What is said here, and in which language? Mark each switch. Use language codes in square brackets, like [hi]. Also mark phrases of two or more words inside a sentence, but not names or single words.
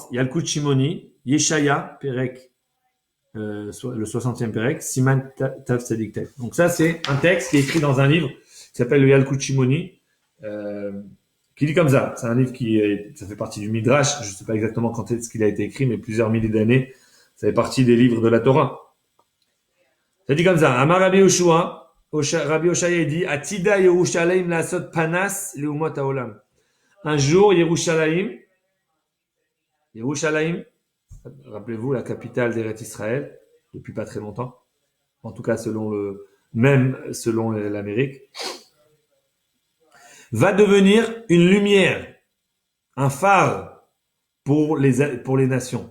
[fr] Il y a le Yalkut Shimoni, Yeshaya, Perek, le 60e Perek, [he] סימן תו צדי תו. [fr] Donc ça c'est un texte qui est écrit dans un livre qui s'appelle le Yalkut Shimoni, qui dit comme ça. C'est un livre ça fait partie du midrash. Je sais pas exactement quand est-ce qu'il a été écrit, mais plusieurs milliers d'années. Ça fait partie des livres de la Torah. Ça dit comme ça. [he] אמר רבי יהושע. רבי אושעיא dit עתידה ירושלים לעשות פנס לאומות העולם. [fr] Un jour, Yerushalayim, rappelez-vous, la capitale d'Eretz Israël, depuis pas très longtemps. en tout cas selon l'Amérique, va devenir une lumière, un phare pour les nations.